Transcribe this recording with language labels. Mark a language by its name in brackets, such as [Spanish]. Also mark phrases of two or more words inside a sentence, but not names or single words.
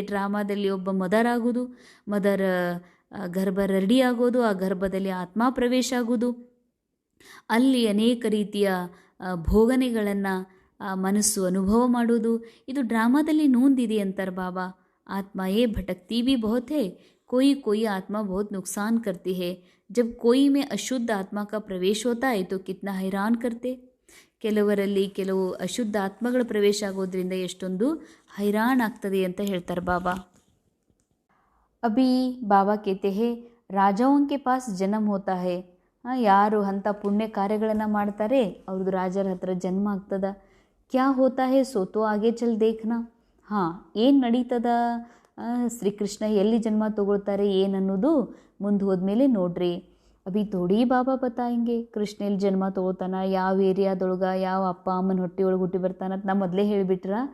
[Kannada] ಡ್ರಾಮಾದಲ್ಲಿ ಒಬ್ಬ ಮದರ್ ಆಗೋದು, ಮದರ್ ಗರ್ಭ ರೆಡಿ ಆಗೋದು, ಆ ಗರ್ಭದಲ್ಲಿ ಆತ್ಮ ಪ್ರವೇಶ ಆಗೋದು, ಅಲ್ಲಿ ಅನೇಕ ರೀತಿಯ ಭೋಗನೆಗಳನ್ನು ಮನಸ್ಸು ಅನುಭವ ಮಾಡೋದು. ಇದು ಡ್ರಾಮಾದಲ್ಲಿ ನೂಂದಿದೆ ಅಂತಾರೆ ಬಾಬಾ. [Hindi] ಆತ್ಮ ये भटकती भी बहुत है, कोई कोई आत्मा बहुत नुकसान करती है. जब कोई में अशुद्ध आत्मा का प्रवेश होता है तो कितना हैरान करते. [Kannada] ಕೆಲವರಲ್ಲಿ ಕೆಲವು ಅಶುದ್ಧ ಆತ್ಮಗಳ ಪ್ರವೇಶ ಆಗೋದ್ರಿಂದ ಎಷ್ಟೊಂದು ಹೈರಾಣ ಆಗ್ತದೆ ಅಂತ ಹೇಳ್ತಾರೆ ಬಾಬಾ. [Hindi] अभी बाबा कहते है ರಾಜಾओं के पास जन्म होता है. [Kannada] ಯಾರು ಅಂಥ ಪುಣ್ಯ ಕಾರ್ಯಗಳನ್ನು ಮಾಡ್ತಾರೆ ಅವ್ರದ್ದು ರಾಜರ ಹತ್ರ ಜನ್ಮ ಆಗ್ತದ. [Hindi] क्या होता है सो तो आगे चल देखना. [Kannada] ಹಾಂ, ಏನು ನಡೀತದ, ಶ್ರೀಕೃಷ್ಣ ಎಲ್ಲಿ ಜನ್ಮ ತಗೊಳ್ತಾರೆ ಏನನ್ನೋದು ಮುಂದೆ ಹೋದ್ಮೇಲೆ ನೋಡ್ರಿ. [Hindi] अभी थोड़ी बाबा बताएंगे [Kannada] ಕೃಷ್ಣ ಎಲ್ಲಿ ಜನ್ಮ ತಗೋತಾನ, ಯಾವ ಏರಿಯಾದೊಳಗೆ, ಯಾವ ಅಪ್ಪ ಅಮ್ಮನ ಹೊಟ್ಟೆಯೊಳಗೆ ಹುಟ್ಟಿ ಬರ್ತಾನಂತ ನಾ ಮೊದಲೇ ಹೇಳಿಬಿಟ್ರ.